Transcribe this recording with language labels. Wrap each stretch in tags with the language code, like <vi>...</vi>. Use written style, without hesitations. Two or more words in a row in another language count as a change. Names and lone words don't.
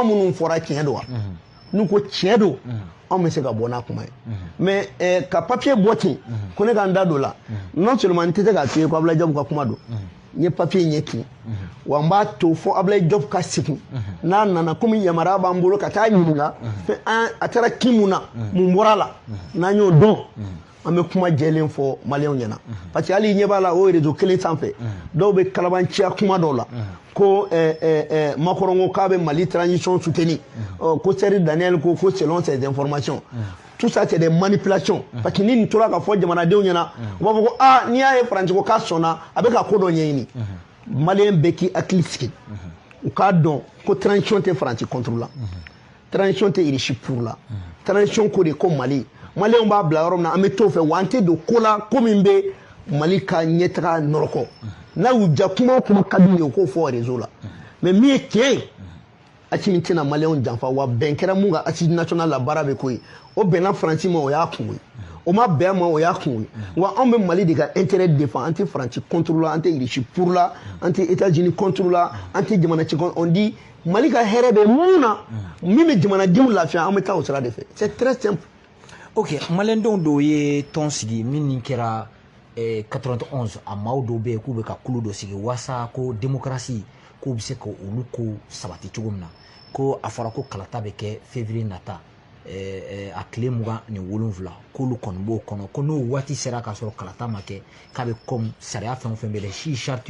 <bm>minnu fɔra tiɲɛ don wa n'u ko tiɲɛ don anw bɛ se ka bɔ n'a kuma ye mais ka papier bɔ ten ko ne ka n da don la</bm> <fr>non seulement</fr> <bm>n tɛ se k'a f'i ye ko Abdoulaye Diop ka kuma don n ye papier ɲɛ ten wa n b'a to fo Abdoulaye Diop ka segin n'a nana komi yamaruya b'an bolo ka taa ɲininka a taara kin mun na mun bɔra la n'an y'o dɔn an bɛ kuma jɛlen fɔ maliyɛnw ɲɛna</bm> <fr>parce que</fr> <bm>hali ɲɛ b'a la o réseau kelen sanfɛ dɔw bɛ kalabanciya kuma dɔw la ko Macron ko k'a bɛ Mali transition soutenir ko Seri Daniel ko</bm> <fr>selon ces informations tout ça c'est des manipulations parce que</fr> <bm>ni nin tora ka fɔ jamanadenw ɲɛna u b'a fɔ ko n'i y'a ye Faransi ko k'a sɔnna a bɛ ka ko dɔ ɲɛɲini maliyɛn bɛɛ k'i hakili sigi u k'a dɔn ko transition tɛ Faransi contre la transition tɛ Irisi pour la transition ko de ko Mali maliyɛnw b'a bila yɔrɔ min na an bɛ t'o fɛ wa an tɛ don ko la ko min bɛ Mali ka ɲɛtaga nɔrɔkɔ n'a y'u ja kuma o kuma ka d'u ye u k'o fɔ réseau la mais min ye tiɲɛ ye Assimi tɛna maliyɛnw janfa wa bɛn kɛra mun ka</bm> <fr>assise nationale</fr> <bm>la baara bɛ k'o ye o bɛnna Faransi ma o y'a kun ye o ma bɛn ma o y'a kun ye wa anw bɛ Mali de ka intérêt défend an tɛ Faransi contre la an tɛ Irisi pour la an tɛ États-Unis contre la an tɛ jamana ci</bm> <fr>on dit</fr> <bm>Mali ka hɛrɛ bɛ mun na min bɛ jamanadenw lafiya an bɛ taa o sira de fɛ</bm> <fr>c'est très simple.</fr> <bm>Ok maliyɛndenw dɔw ye tɔn sigi min nin kɛra 91 a maaw dɔw bɛ yen k'u bɛ ka kulu dɔ sigi waasa ko démocratie k'u bɛ se ka olu ko sabati cogo min na ko a fɔra ko kalata bɛ kɛ février nata a tile 27 k'olu kɔni b'o kɔnɔ ko n'o waati sera k'a sɔrɔ kalata ma kɛ k'a bɛ comme sariya fɛn o fɛn bɛ yen si charte</bm>